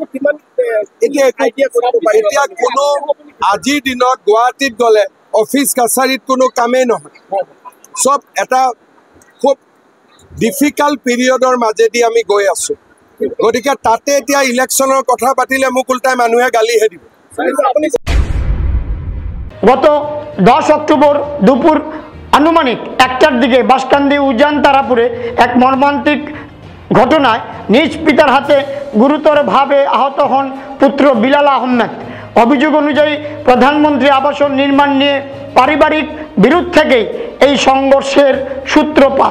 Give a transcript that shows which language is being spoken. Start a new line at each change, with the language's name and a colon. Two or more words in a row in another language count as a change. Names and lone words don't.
Assamese: এতিয়া কোনো আজিৰ দিনত গুৱাহাটীত গ'লে অফিচ কাছাৰীত কোনো কামেই নহয়, চব এটা খুব
English: difficult periodৰ
Assamese: মাজেদি আমি গৈ আছোঁ। গতিকে তাতে এতিয়া ইলেকশ্যনৰ কথা পাতিলে মোক উল্টাই মানুহে গালিহে দিব।
Bangla: গত 10 অক্টোবর দুপুর আনুমানিক 1টার দিকে বাঁশকান্দি উজান তারাপুরে এক মর্মান্তিক ঘটনায় নিজ পিতার হাতে গুরুতরভাবে আহত হন পুত্র বিলাল আহমেদ। অভিযোগ অনুযায়ী প্রধানমন্ত্রী আবাসন নির্মাণ নিয়ে পারিবারিক বিরোধ থেকেই এই সংঘর্ষের সূত্রপাত।